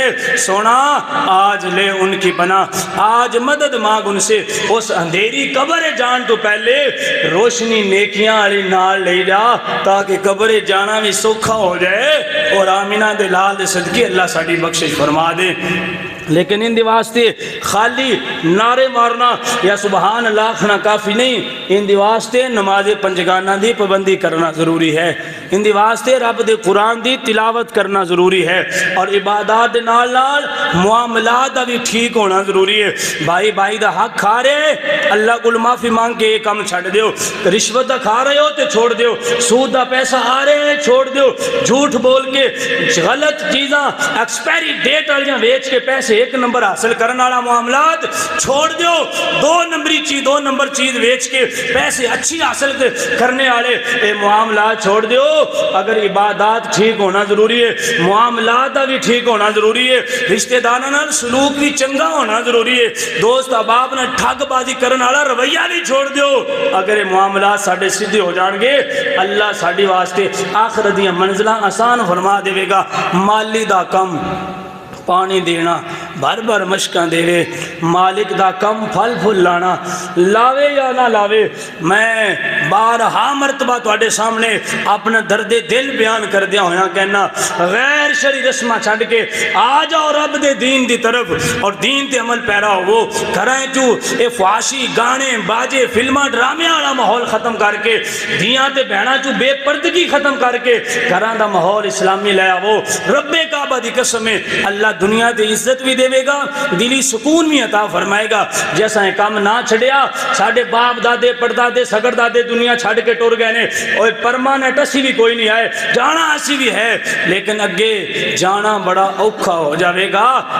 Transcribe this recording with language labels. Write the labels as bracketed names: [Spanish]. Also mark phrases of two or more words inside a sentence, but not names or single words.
[Urdu] سونا آج لے ان کی بنا، آج مدد مانگ ان سے، [Punjabi] اس اندھیری قبر جان تو پہلے روشنی نیکیاں علی نال لے جا تاکہ قبر جانا بھی سوکھا ہو جائے اور آمینہ دے لال دے صدقے اللہ ساڑی بخشش فرما دے۔ لیکن ان دی واسطے خالی نعرے مارنا یا سبحان اللہ کھنا کافی نہیں، ان دی واسطے نماز پنجگانہ دی پابندی کرنا ضروری ہے، ان دی واسطے رب دے قرآن دی تلاوت کرنا ضروری ہے، اور عبادات دے نال نال معاملات دا بھی ٹھیک ہونا ضروری ہے۔ بھائی دا حق کھا رہے اللہ کو معافی مانگ کے یہ کام چھڑ دیو، رشوت دا کھا رہے ہو تے چھوڑ دیو، سود دا پیسہ آ رہے ہیں چھوڑ دیو، جھوٹ بول کے غلط چیزاں [English] expiry date [Punjabi] والیاں بیچ کے پیسے ایک نمبر حاصل کرنے والا معاملات چھوڑ دیو، دو نمبر چیز بیچ کے پیسے اچھی حاصل کرنے والے اے معاملات چھوڑ دیو۔ اگر عبادات ٹھیک ہونا ضروری ہے، معاملات بھی ٹھیک ہونا ضروری ہے، رشتہ داراں نال سلوک بھی چنگا ہونا ضروری ہے، دوست احباب نے ٹھگ بازی کرنے والا رویہ بھی چھوڑ دیو۔ اگر یہ معاملات ساڑھے سیدھے ہو جان گے اللہ ساڑھی واسطے آخرت دیاں منزلہ آسان فرما دے گا۔ مالی دا کم پانی دینا بھر بھر مشکاں دے رہے، مالک دا کم پھل پھل لانا، لاوے یا نہ لاوے۔ میں بارہا مرتبہ تواڈے سامنے اپنا درد دل بیان کر دیا ہویا کہنا غیر شرعی رسمہ چھڑ کے آ جاؤ رب دے دین دی طرف اور دین تے عمل پیرا ہو۔ گھراں چو اے فحاشی گانے باجے فلماں ڈرامے والا ماحول ختم کر کے، دیاں تے بہناں چو بے پردگی ختم کر کے گھراں دا ماحول اسلامی لے آو۔ رب کعبہ دی قسم ہے اللہ دنیا تے عزت بھی دے گا، دلی سکون بھی عطا فرمائے گا۔ جیسا ہے کام نہ چھڑیا ساڑھے باپ دادے پردادے سگر دادے دنیا چھڑ کے ٹور گئے نے، اور پرماننٹ اسی بھی کوئی نہیں آئے، جانا اسی بھی ہے لیکن اگے جانا بڑا اوکھا ہو جاوے گا۔